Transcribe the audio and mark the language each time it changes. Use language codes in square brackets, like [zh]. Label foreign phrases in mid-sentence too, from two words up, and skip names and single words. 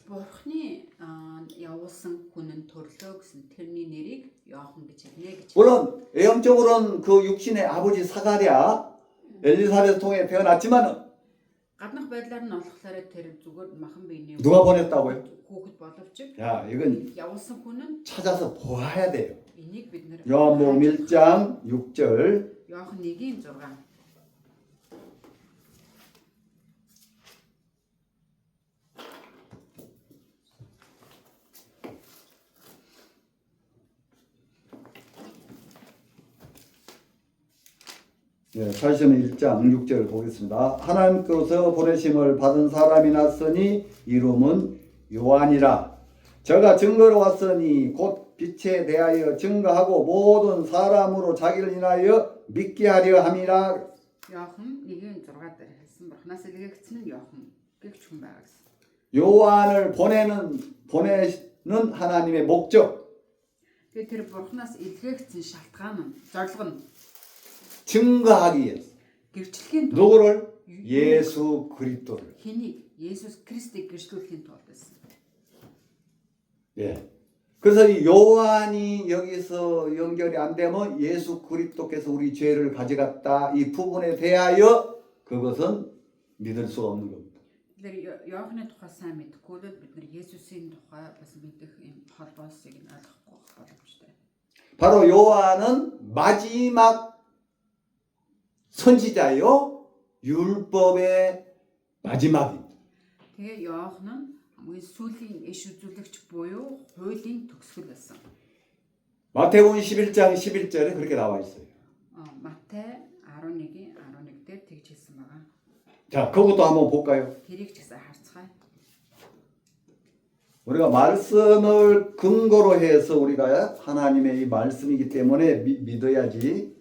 [mn] Бурхны явуулсан хүн нь төрлөө гэсэн тэрний нэрийг Иохан гэж хэлнэ гэж. [ko] 물론 외형적으로는 그 육신의 아버지 사가랴 엘리사벳을 통해 태어났지만 [mn] Гаднах байдлаар нь болохоор тэр зүгээр махан биений [ko] 누가 보냈다고요? [mn] хүүхэд боловч [ko] 야, 이건 [mn] явуулсан хүн нь [ko] 찾아서 보아야 돼요. [mn] энийг бид нэр [ko] 요한복음 1장 6절. [mn] Иохан 1-ийн 6. [ko] 예, 다시는 1장 6절을 보겠습니다. 하나님께서 보내심을 받은 사람이 났으니 이름은 요한이라. 저가 증거로 왔으니 곧 빛에 대하여 증거하고 모든 사람으로 자기를 인하여 믿게 하려 함이라. [mn] Иохан 1-ийн 6-аар хэлсэн Бурханаас илгээгдсэн нь Иохан гэгч хүн байгаа гэсэн. [ko] 요한을 보내는 하나님의 목적, [mn] Тэгээд тэр Бурханаас илгээгдсэн шалтгаан нь зорилго нь [ko] 증거하기 위해서 [mn] гэрчлэхийн тулд [ko] 누구를? 예수 그리스도를. [mn] хэнийг Есүс Христийг гэрчлүүлэхийн тулд байсан. [ko] 예. 그래서 이 요한이 여기서 연결이 안 되면 예수 그리스도께서 우리 죄를 가져갔다 이 부분에 대하여 그것은 믿을 수가 없는 겁니다. [mn] Тэгэхээр Иохны тухай сайн мэдхгүй л бид нар Есүсийн тухай бас мэдэх юм холбоосыг нь ойлгохгүй байх боломжтой. [ko] 바로 요한은 마지막 선지자요 율법의 마지막입니다. [mn] Тэгээ Иохан нь хамгийн сүүлийн иш үзүүлэгч буюу хуулийн төгсгөл байсан. [ko] 마태복음 11장 11절에 그렇게 나와 있어요. [mn] Матай 11-ийн 11 дээр тэгж хэлсэн байгаа. [ko] 자, 그것도 한번 볼까요? [mn] Тэрийг ч гэсэн харцгаая. [ko] 우리가 말씀을 근거로 해서 우리가 하나님의 이 말씀이기 때문에 믿어야지.